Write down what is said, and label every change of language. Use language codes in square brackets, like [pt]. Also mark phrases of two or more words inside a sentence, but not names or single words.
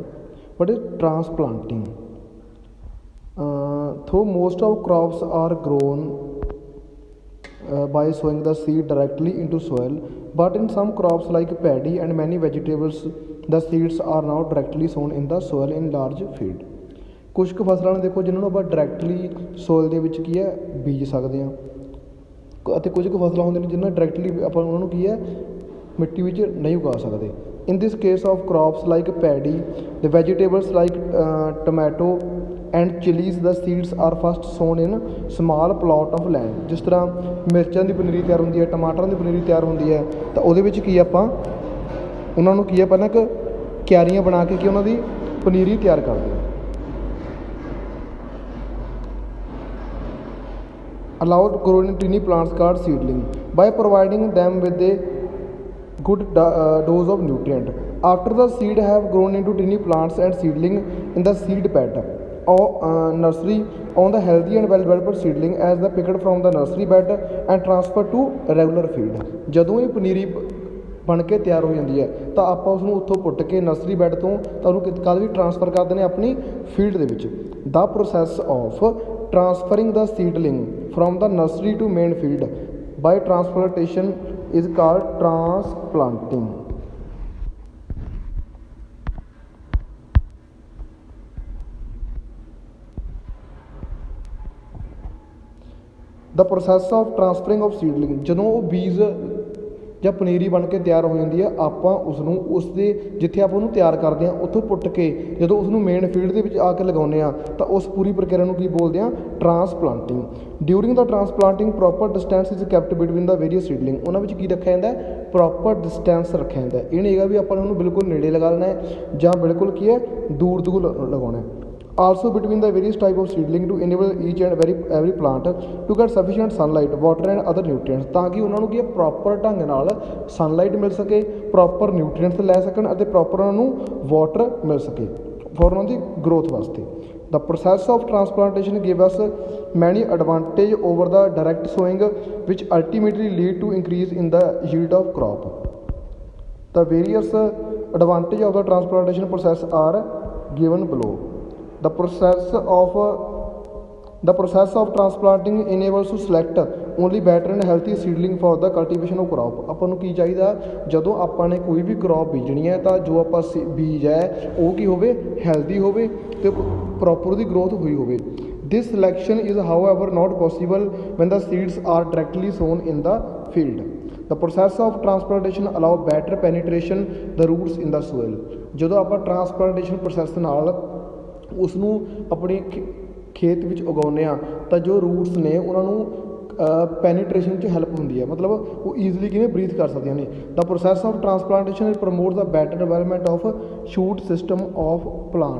[en] What is transplanting? Though most of crops are grown by sowing the seed directly into soil, but in some crops like paddy and many vegetables the seeds are now directly sown in the soil in large field. [pa] ਕੁਛ ਕੁ ਫਸਲਾਂ ਨੂੰ ਦੇਖੋ ਜਿਨ੍ਹਾਂ ਨੂੰ ਆਪਾਂ ਡਾਇਰੈਕਟਲੀ ਸੋਇਲ ਦੇ ਵਿੱਚ ਕੀ ਹੈ ਬੀਜ ਸਕਦੇ ਹਾਂ, ਅਤੇ ਕੁਝ ਕੁ ਫਸਲਾਂ ਹੁੰਦੀਆਂ ਨੇ ਜਿਨ੍ਹਾਂ ਡਾਇਰੈਕਟਲੀ ਆਪਾਂ ਉਹਨਾਂ ਨੂੰ ਕੀ ਹੈ ਮਿੱਟੀ ਵਿੱਚ ਨਹੀਂ ਉਗਾ ਸਕਦੇ. [en] in this case of crops like paddy the vegetables like tomato and chillies the seeds are first sown in small plot of land. [pa] ਜਿਸ ਤਰ੍ਹਾਂ ਮਿਰਚਾਂ ਦੀ ਪਨੀਰੀ ਤਿਆਰ ਹੁੰਦੀ ਹੈ, ਟਮਾਟਰਾਂ ਦੀ ਪਨੀਰੀ ਤਿਆਰ ਹੁੰਦੀ ਹੈ, ਤਾਂ ਉਹਦੇ ਵਿੱਚ ਕੀ ਆਪਾਂ ਉਹਨਾਂ ਨੂੰ ਕੀ ਹੈ ਪਹਿਲਾਂ ਇੱਕ ਕਿਆਰੀਆਂ ਬਣਾ ਕੇ ਕੀ ਉਹਨਾਂ ਦੀ ਪਨੀਰੀ ਤਿਆਰ ਕਰਦੇ ਹਾਂ. [en] Allowed growing tiny plants called seedling by providing them with a good dose of nutrient. After the seed have grown into tiny plants and seedling in the seed bed or nursery on the healthy and well developed seedling as the picked from the nursery bed and transferred to regular field. [pa] ਜਦੋਂ ਇਹ ਪਨੀਰੀ ਬਣ ਕੇ ਤਿਆਰ ਹੋ ਜਾਂਦੀ ਹੈ ਤਾਂ ਆਪਾਂ ਉਸ ਨੂੰ ਉੱਥੋਂ ਪੁੱਟ ਕੇ [en] nursery bed [pa] ਤੋਂ ਤਾਂ ਉਹਨੂੰ ਕਦ ਵੀ ਟਰਾਂਸਫਰ ਕਰ ਦਿੰਦੇ ਆਪਣੀ ਫੀਲਡ ਦੇ ਵਿੱਚ. [en] the process of transferring the seedling from the nursery to main field by transplantation is called transplanting. The process of transferring of seedling, [pa] ਜਦੋਂ ਉਹ ਬੀਜ ਜਾਂ ਪਨੀਰੀ ਬਣ ਕੇ ਤਿਆਰ ਹੋ ਜਾਂਦੀ ਹੈ, ਆਪਾਂ ਉਸ ਨੂੰ ਉਸ ਦੇ ਜਿੱਥੇ ਆਪਾਂ ਉਹਨੂੰ ਤਿਆਰ ਕਰਦੇ ਹਾਂ ਉੱਥੋਂ ਪੁੱਟ ਕੇ ਜਦੋਂ ਉਸ ਨੂੰ ਮੇਨ ਫੀਲਡ ਦੇ ਵਿੱਚ ਆ ਕੇ ਲਗਾਉਂਦੇ ਹਾਂ ਤਾਂ ਉਸ ਪੂਰੀ ਪ੍ਰਕਿਰਿਆ ਨੂੰ ਕੀ ਬੋਲਦੇ ਹਾਂ ਟਰਾਂਸਪਲਾਂਟਿੰਗ. [en] during the transplanting proper distance is kept between the various seedling. [pa] ਉਹਨਾਂ ਵਿੱਚ ਕੀ ਰੱਖਿਆ ਜਾਂਦਾ [en] proper distance [pa] ਰੱਖਿਆ ਜਾਂਦਾ. ਇਹ ਨਹੀਂ ਹੈਗਾ ਵੀ ਆਪਾਂ ਉਹਨੂੰ ਬਿਲਕੁਲ ਨੇੜੇ ਲਗਾ ਲੈਣਾ ਹੈ ਜਾਂ ਬਿਲਕੁਲ ਕੀ ਹੈ ਦੂਰ ਦੂਰ ਲਗਾਉਣਾ ਹੈ. [en] Also between the various type of seedling to enable each and every plant to get sufficient sunlight, water and other nutrients, [pa] ਤਾਂ ਕਿ ਉਹਨਾਂ ਨੂੰ ਕੀ ਹੈ ਪ੍ਰੋਪਰ ਢੰਗ ਨਾਲ ਸਨਲਾਈਟ ਮਿਲ ਸਕੇ, ਪ੍ਰੋਪਰ ਨਿਊਟਰੀਐਂਟਸ ਲੈ ਸਕਣ ਅਤੇ ਪ੍ਰੋਪਰ ਉਹਨਾਂ ਨੂੰ ਵਾਟਰ ਮਿਲ ਸਕੇ ਫॉर ਉਹਨਾਂ ਦੀ ਗਰੋਥ ਵਾਸਤੇ. [en] The process of transplantation gave us many advantage over the direct sowing which ultimately lead to increase in the yield of crop. The various advantage of the transplantation process are given below. The process of transplanting enables to select only better and healthy seedling for the cultivation of crop. [pa] ਆਪਾਂ ਨੂੰ ਕੀ ਚਾਹੀਦਾ ਜਦੋਂ ਆਪਾਂ ਨੇ ਕੋਈ ਵੀ ਕ੍ਰੌਪ ਬੀਜਣੀ ਹੈ ਤਾਂ ਜੋ ਆਪਾਂ ਬੀਜ ਹੈ ਉਹ ਕੀ ਹੋਵੇ ਹੈਲਦੀ ਹੋਵੇ ਅਤੇ ਪ੍ਰੋਪਰ ਉਹਦੀ ਗਰੋਥ ਹੋਈ ਹੋਵੇ. [en] This selection is however not possible when the seeds are directly sown in the field. The process of transplantation allow better penetration the roots in the soil. [pa] ਜਦੋਂ ਆਪਾਂ [en] transplantation process [pa] ਨਾਲ ਉਸ ਨੂੰ ਆਪਣੇ ਖੇਤ ਵਿੱਚ ਉਗਾਉਂਦੇ ਹਾਂ ਤਾਂ ਜੋ ਰੂਟਸ ਨੇ ਉਹਨਾਂ ਨੂੰ ਪੈਨੀਟ੍ਰੇਸ਼ਨ 'ਚ ਹੈਲਪ ਹੁੰਦੀ ਹੈ, ਮਤਲਬ ਉਹ ਈਜ਼ਲੀ ਕਿਵੇਂ ਬਰੀਥ ਕਰ ਸਕਦੀਆਂ ਨੇ. [en] the process of transplantation promote the better development of shoot system of plant.